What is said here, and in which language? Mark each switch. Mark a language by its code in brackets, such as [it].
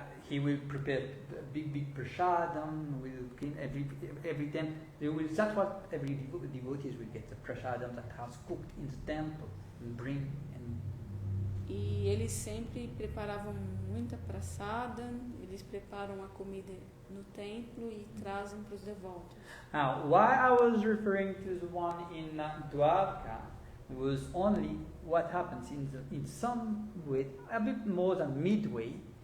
[en] He will prepare big prasadam, will clean every time. That's what every devotees will get, the prasadam that has cooked in the temple and bring. [pt] E eles sempre preparavam muita prasadam, eles preparam a comida no templo e trazem para os devotos. [en] Now, why I was referring to the one in Dwarka was only what happens in some way, a bit more than midway.